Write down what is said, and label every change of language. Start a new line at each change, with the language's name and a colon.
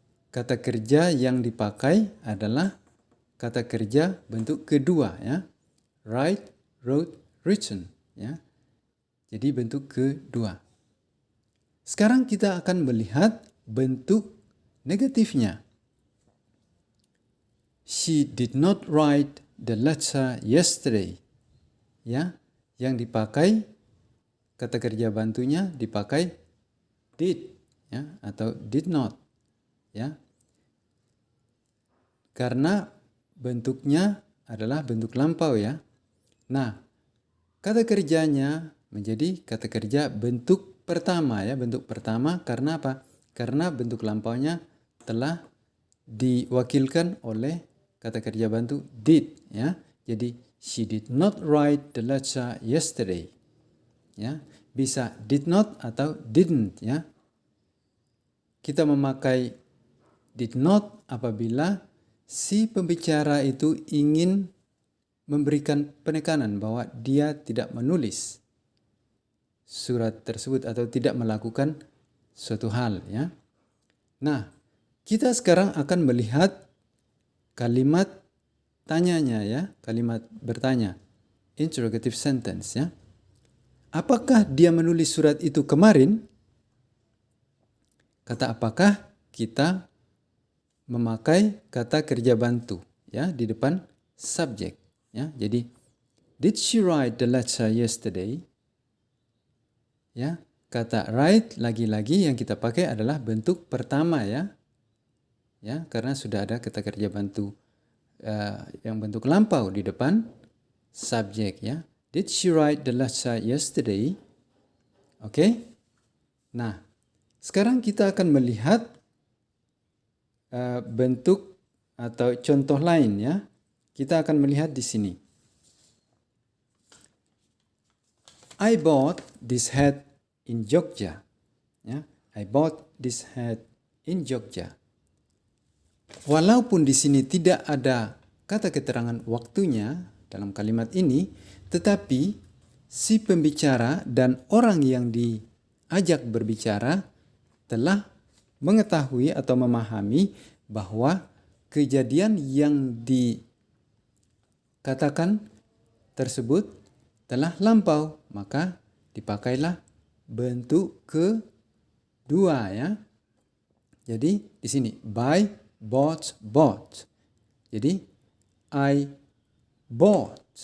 Indonesian: Kata kerja yang dipakai adalah kata kerja bentuk kedua, ya.
English: Write, wrote, written,
Indonesian: ya. Jadi bentuk kedua. Sekarang kita akan melihat bentuk negatifnya.
English: She did not write the letter yesterday.
Indonesian: Ya, yang dipakai kata kerja bantunya dipakai did, ya, atau did not, ya. Karena bentuknya adalah bentuk lampau, ya. Nah, kata kerjanya menjadi kata kerja bentuk pertama, ya, bentuk pertama karena apa? Karena bentuk lampaunya telah diwakilkan oleh kata kerja bantu did, ya.
English: Jadi she did not write the letter yesterday.
Indonesian: Ya, bisa did not atau didn't, ya. Kita memakai did not apabila si pembicara itu ingin memberikan penekanan bahwa dia tidak menulis surat tersebut atau tidak melakukan suatu hal, ya. Nah, kita sekarang akan melihat kalimat tanyanya, ya, kalimat bertanya, interrogative sentence, ya. Apakah dia menulis surat itu kemarin? Kata apakah kita memakai kata kerja bantu, ya, di depan subjek, ya.
English: Jadi did she write the letter yesterday?
Indonesian: Ya, kata write lagi-lagi yang kita pakai adalah bentuk pertama, ya. Ya, karena sudah ada kata kerja bantu yang bentuk lampau di depan subjek, ya.
English: Did she write the letter yesterday?
Indonesian: Oke. Nah, sekarang kita akan melihat bentuk atau contoh lain, ya. Kita akan melihat di sini.
English: I bought this hat in Jogja. Ya, I bought this hat in Jogja.
Indonesian: Walaupun di sini tidak ada kata keterangan waktunya dalam kalimat ini, tetapi si pembicara dan orang yang diajak berbicara telah mengetahui atau memahami bahwa kejadian yang dikatakan tersebut telah lampau, maka dipakailah bentuk kedua, ya. Jadi di sini buy, bought, bought. Jadi
English: I bought